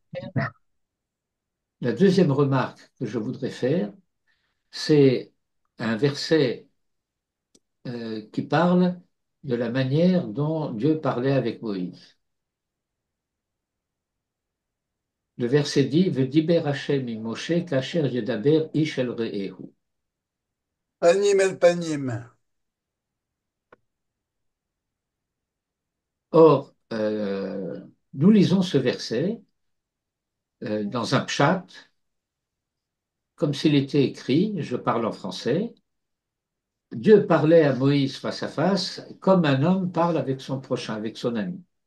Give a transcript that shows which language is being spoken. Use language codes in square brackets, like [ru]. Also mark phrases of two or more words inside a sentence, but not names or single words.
[fr] La deuxième remarque que je voudrais faire, c'est un verset qui parle de la manière dont Dieu parlait avec Moïse. Le verset dit, [he] וידבר השם עם משה כאשר ידבר איש אל רעהו. פנים אל פנים. [fr] Or, nous lisons ce verset dans un pshat, comme s'il était écrit, je parle en français, Dieu parlait à Moïse face à face, comme un homme parle avec son prochain, avec son ami.